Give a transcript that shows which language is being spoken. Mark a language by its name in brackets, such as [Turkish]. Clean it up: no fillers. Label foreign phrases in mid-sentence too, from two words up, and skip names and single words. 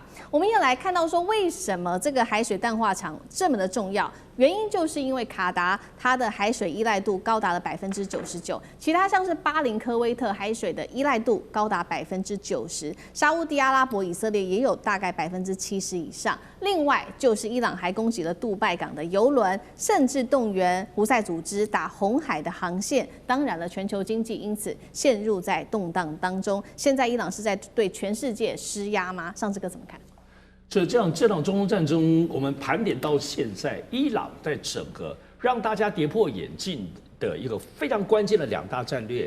[Chinese] 我們也來看到說，為什麼這個海水淡化廠這麼的重要？原因就是因為卡達它的海水依賴度高達了99%，其他像是巴林、科威特海水的依賴度高達90%，沙烏地阿拉伯、以色列也有大概70%以上。另外就是伊朗還攻擊了杜拜港的油輪，甚至動員胡塞組織打紅海的航線。當然了，全球經濟因此陷入在動盪當中。現在伊朗是在对全世界施壓嗎？上这個怎麼看？这场中東戰爭，我們盤點到現在，伊朗在整個讓大家跌破眼鏡的一個非常關鍵的2大戰略。